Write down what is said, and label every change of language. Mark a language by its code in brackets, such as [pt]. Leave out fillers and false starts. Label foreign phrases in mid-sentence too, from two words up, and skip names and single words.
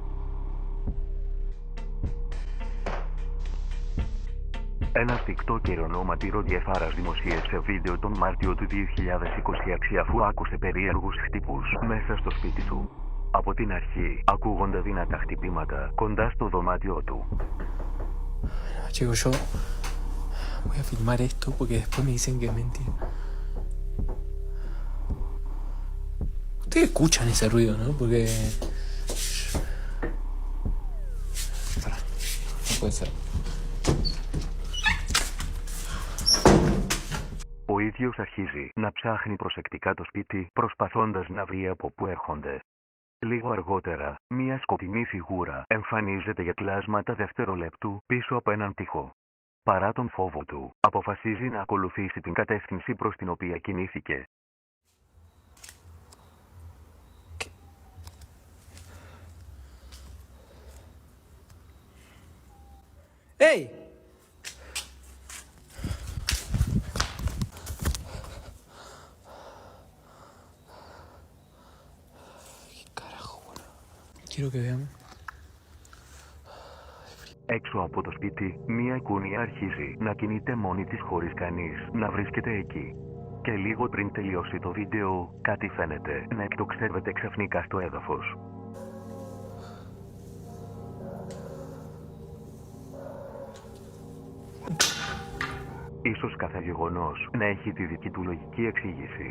[el] Ένας TikToker ονόματι Ροδιεφάρας δημοσίευσε βίντεο τον Μάρτιο του 2026 αφού άκουσε περίεργους χτύπους μέσα στο σπίτι του. Από την αρχή ακούγονται δυνατά χτυπήματα κοντά στο δωμάτιό του. [es] Chicos, yo voy a filmar esto porque después me dicen que es mentira. Ustedes escuchan ese ruido, ¿no? Porque... Pará, no puede ser. [el] Ο ίδιος αρχίζει να ψάχνει προσεκτικά το σπίτι, προσπαθώντας να βρει από πού έρχονται. Λίγο αργότερα, μια σκοτεινή φιγούρα εμφανίζεται για κλάσματα δευτερολέπτου πίσω από έναν τοίχο. Παρά τον φόβο του, αποφασίζει να ακολουθήσει την κατεύθυνση προς την οποία κινήθηκε. [es] Hey! ¿Qué carajo, boludo? Quiero que vean. [el] Έξω από το σπίτι, μία κούνια αρχίζει να κινείται μόνη της χωρίς κανείς να βρίσκεται εκεί. Και λίγο πριν τελειώσει το βίντεο, κάτι φαίνεται να εκτοξεύεται ξαφνικά στο έδαφος. Ίσως κάθε γεγονός να έχει τη δική του λογική εξήγηση.